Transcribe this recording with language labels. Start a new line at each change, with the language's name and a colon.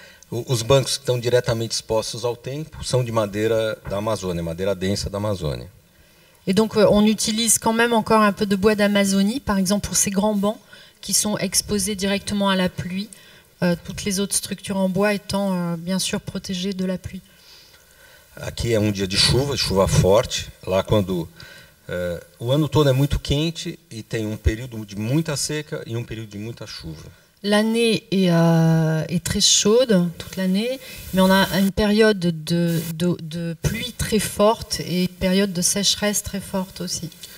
Portuguese: Os bancos que estão diretamente expostos ao tempo são de madeira da Amazônia, madeira densa da Amazônia.
French: Et donc, on utilise quand même encore un peu de bois d'Amazonie, par exemple pour ces grands bancs qui sont exposés directement à la pluie, toutes les autres structures en bois étant bien sûr protégées de la pluie.
Portuguese: Aqui é um dia de chuva forte, lá quando o ano todo é muito quente e tem um período de muita seca e um período de muita chuva.
French: L'année est très chaude, toute l'année, mais on a une période de pluie très forte et une période de sécheresse très forte aussi.